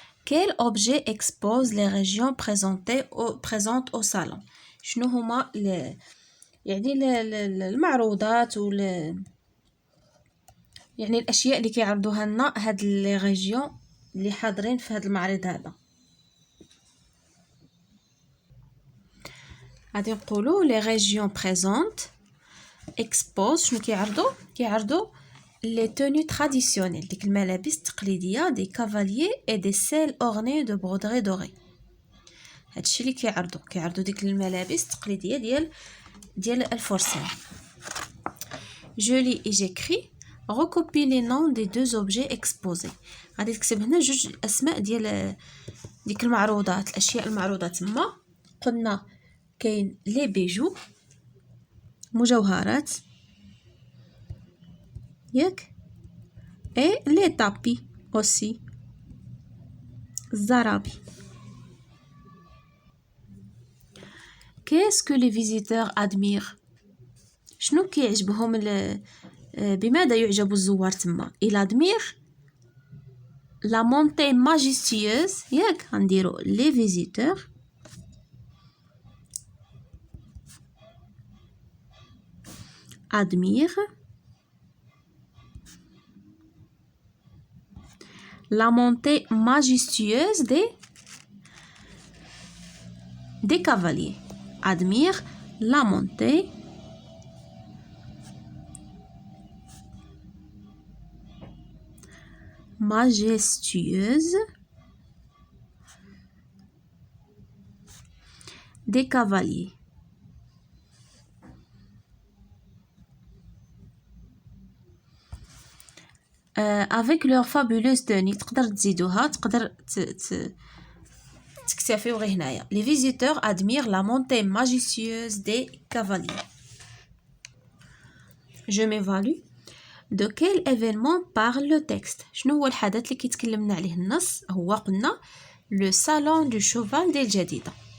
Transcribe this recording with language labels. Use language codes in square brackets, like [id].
[fr] Quel objet expose les régions présentes au salon؟ [ar] شنو هما يعني المعروضات يعني الأشياء اللي كيعرضوها لنا هاد لي ريجيون اللي حاضرين في هاد المعرض هذا. غادي نقولوا [fr] لي ريجيون بريزونت expose [ar] شنو كيعرضوا [fr] les tenues traditionnelles [ar] ديك الملابس التقليديه [fr] des cavaliers et des selles ornées de broderies dorées. [ar] هادشي اللي كيعرضوا ديك الملابس التقليديه ديال الفرسان. [fr] je lis et j'écris. recopie les noms des deux objets exposés. [ar] غادي تكتب هنا جوج اسماء ديال ديك المعروضات الاشياء المعروضه تما. قلنا كاين لي بيجو مجوهرات ياك اي لي طابي اوسي الزرابي. [fr] qu'est-ce que les visiteurs admirent؟ [ar] شنو كيعجبهم بماذا يعجب الزوار تما؟ il admire [fr] la montée majestueuse [ar] ياك غنديرو [fr] les visiteurs admire la montée majestueuse des cavaliers. Admire la montée majestueuse des cavaliers. avec leur fabuleuse tenue. [ar] تقدر تزيدوها تقدر تكتفيو غير هنايا. [fr] les visiteurs admirent la montée majestueuse des cavaliers. je m'évalue. de quel événement parle le texte؟ [ar] شنو هو الحدث اللي كيتكلمنا عليه النص؟ هو قلنا [fr] le salon du cheval d'El Jadida.